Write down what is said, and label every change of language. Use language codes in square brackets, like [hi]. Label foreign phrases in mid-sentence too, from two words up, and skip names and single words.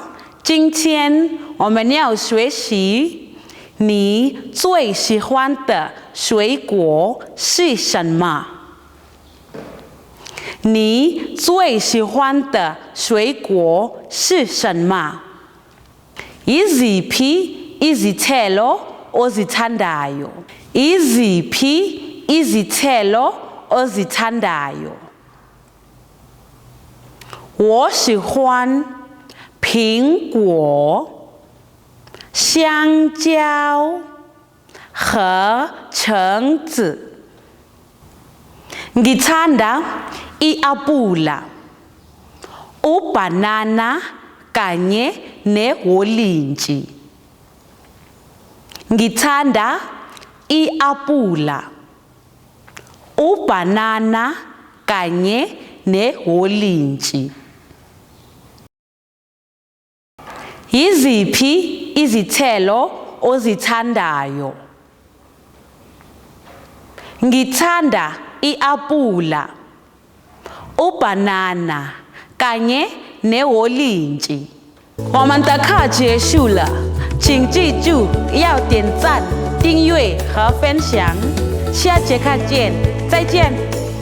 [zh] 今天我们要学习你最喜歡的水果是什麼？你最喜歡的水果是什麼 ？ [zu] Iziphi izithelo ozithandayo? Iziphi izithelo ozithandayo? [zh] 我喜歡蘋果、香蕉和橙子。 [zu] Ngithanda i-apula, ubhanana kanye neholintshi. Ngithanda i-apula, ubhanana kanye neholintshi. Yiziphi izithelo ozithandayo? Ngithanda i-apula, ubhanana kanye neholintshi. [zh] 我們的課結束了，請記住要點讚、訂閱和分享。下節課見，再見。